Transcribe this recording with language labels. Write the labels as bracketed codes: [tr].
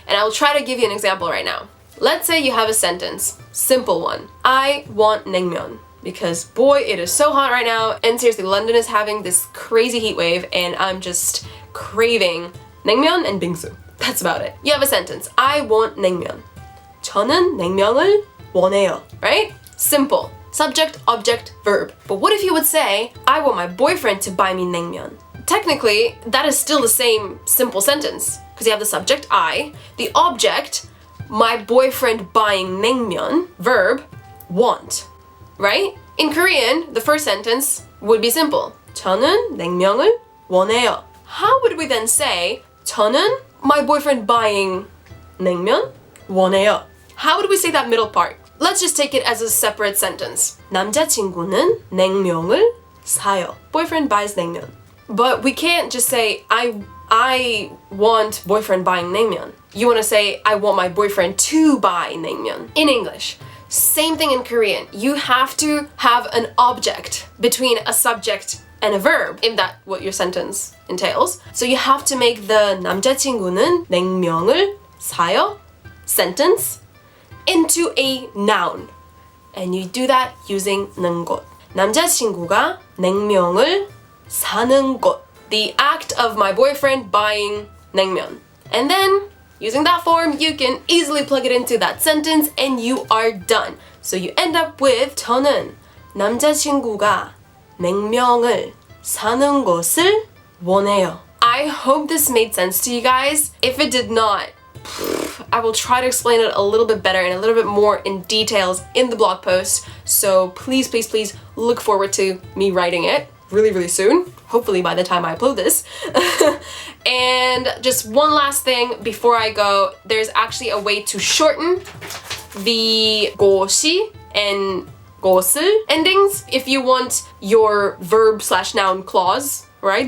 [en] And I'll try to give you an example right now. Let's say you have a sentence, simple one. I want naengmyeon. Because boy, it is so hot right now, and seriously, London is having this crazy heat wave and I'm just craving naengmyeon and bingsu. That's about it. You have a sentence, I want naengmyeon. [ko] 저는 냉면을 원해요, [en] right? Simple. Subject, object, verb. But what if you would say, I want my boyfriend to buy me naengmyeon? Technically, that is still the same simple sentence because you have the subject, I, the object, my boyfriend buying naengmyeon, verb, want, right? In Korean, the first sentence would be simple. [ko] 저는 냉면을 원해요. [en] How would we then say [ko] 저는 [en] my boyfriend buying [ko] 냉면 원해요? [en] How would we say that middle part? Let's just take it as a separate sentence. [ko] 남자친구는 냉면을 사요. [en] Boyfriend buys 냉면. But we can't just say I want boyfriend buying naengmyeon. You want to say I want my boyfriend to buy naengmyeon. In English. Same thing in Korean. You have to have an object between a subject and a verb, if that's what your sentence entails. So you have to make the [ko] 남자친구는 냉면을 사요 [en] sentence into a noun. And you do that using 는 곳. [ko] 남자친구가 냉면을 사는 곳. [en] The act of my boyfriend buying naengmyeon. And then, using that form, you can easily plug it into that sentence and you are done. So you end up with [ko] 저는 남자친구가 냉면을 사는 것을 원해요. [en] I hope this made sense to you guys. If it did not, I will try to explain it a little bit better and a little bit more in details in the blog post. So please, please, please look forward to me writing it really soon. Hopefully by the time I upload this. And just one last thing before I go, there's actually a way to shorten the 고시 and 것을 endings if you want your verb/noun clause, right?